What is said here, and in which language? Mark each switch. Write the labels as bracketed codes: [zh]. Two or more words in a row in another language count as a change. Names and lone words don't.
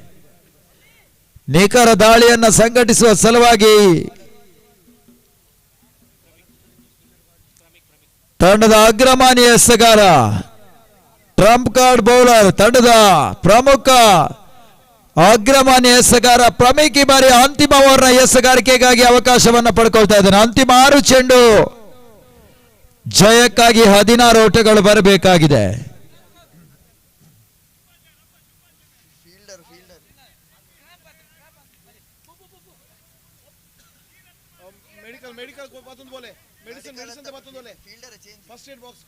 [kn] ನಿಖರ ದಾಳಿಯನ್ನ ಸಂಘಟಿಸುವ ಸಲುವಾಗಿ ತಂಡದ ಅಗ್ರಮಾನ್ಯ ಎಸೆಗಾರ, ಟ್ರಂಪ್ ಕಾರ್ಡ್ ಬೌಲರ್, ತಂಡದ ಪ್ರಮುಖ ಅಗ್ರಮಾನ್ಯ ಎಸೆಗಾರ ಪ್ರಮೀಕ್ ಈ ಬಾರಿ ಅಂತಿಮ ಓವರ್ನ ಎಸೆಗಾರಿಕೆಗಾಗಿ ಅವಕಾಶವನ್ನು ಪಡ್ಕೊಳ್ತಾ ಇದ್ದಾನೆ. ಅಂತಿಮ 6 ಚೆಂಡು. ಜಯಕ್ಕಾಗಿ 16 ಓಟಗಳು ಬರಬೇಕಾಗಿದೆ. [hi] मेडिकल को बात बोले मेडिसिन से बात बोले [en] fielder change first aid box